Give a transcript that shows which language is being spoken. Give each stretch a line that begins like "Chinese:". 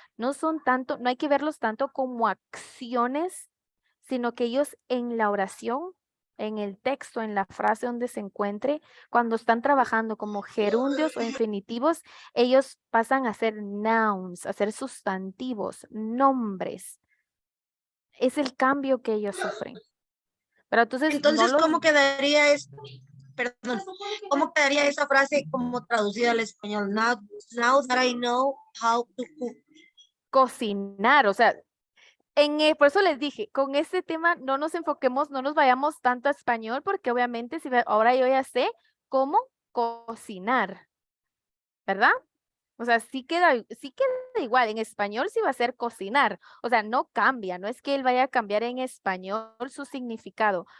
Spanish: No son tanto, no hay que verlos tanto como acciones, sino que ellos en la oración, en el texto, en la frase donde se encuentre, cuando están trabajando como gerundios o infinitivos, ellos pasan a ser nouns, a ser sustantivos, nombres. Es el cambio que ellos sufren. Pero entonces, ¿cómo quedaría perdón, cómo quedaría esa frase como traducida al español?
English: Now that I know how to cook.
Spanish: Cocinar, o sea, por eso les dije, con este tema no nos enfoquemos, no nos vayamos tanto a español, porque obviamente ahora yo ya sé cómo cocinar, ¿verdad? O sea, sí queda igual, en español sí va a ser cocinar, o sea, no cambia, no es que él vaya a cambiar en español su significado.